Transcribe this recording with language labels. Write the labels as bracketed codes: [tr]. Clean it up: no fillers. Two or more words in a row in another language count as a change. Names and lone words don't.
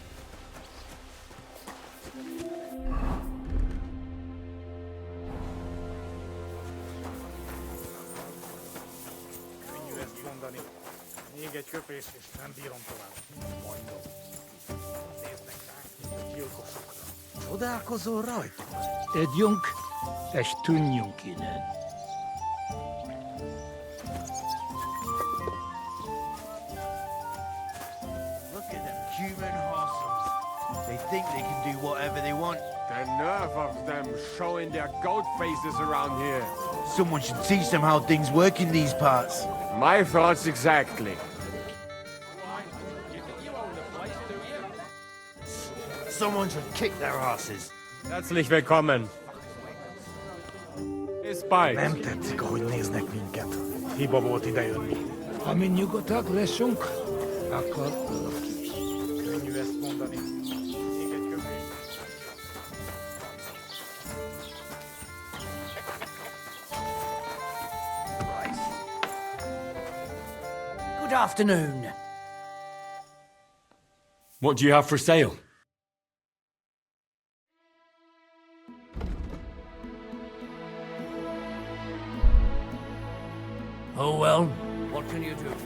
[hu] Könnyű ezt mondani. Még egy köpés, és nem bírom tovább. Mondom. Néznek ránk, mint a gyilkosokra. Csodálkozol rajtuk? Együnk, és tűnjünk innen. [en] Look at them human horses. They think they can do whatever they want. The nerve of them showing their goat faces around here. Someone should teach them how things work in these parts. My thoughts exactly. Someone should kick their asses. [de] Herzlich willkommen. Bis bald. [hu] Nem tetszik, ahogy néznek minket. Hiba volt idejönni. Ha mi nyugodtak leszünk, akkor könnyű ezt mondani. Még egy köpés. [en] Good afternoon. What do you have for sale? Oh well, what can you do?